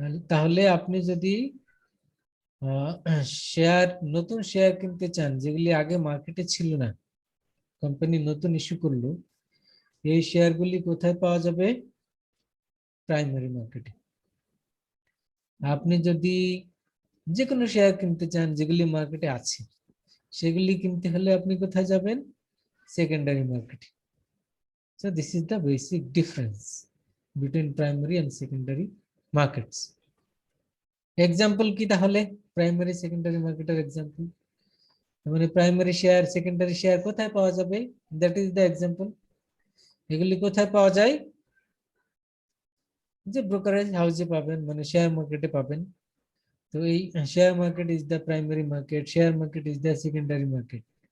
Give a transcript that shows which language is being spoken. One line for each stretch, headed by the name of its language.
Bangla: তাহলে আপনি যদি শেয়ার, নতুন শেয়ার কিনতে চান যেগুলি আগে মার্কেটে ছিল না, কোম্পানি নতুন ইস্যু করলো, এই শেয়ারগুলি কোথায় পাওয়া যাবে? প্রাইমারি মার্কেটে। আপনি যদি যে কোনো শেয়ার কিনতে চান যেগুলি মার্কেটে আছে, সেগুলি কিনতে হলে আপনি কোথায় যাবেন? সেকেন্ডারি মার্কেটে।
English: So this is the basic difference between primary and secondary markets.
Bangla: Example কি তাহলে প্রাইমারি সেকেন্ডারি মার্কেটের এক্সাম্পল? মানে প্রাইমারি শেয়ার, সেকেন্ডারি শেয়ার কোথায় পাওয়া যাবে?
English: That is the example.
Bangla: এগুলি কোথায় পাওয়া যায়? যে ব্রোকারেজ হাউসে পাবেন, মানে শেয়ার মার্কেটে পাবেন। তো এই
English: Share market is the primary market, share market is the secondary market.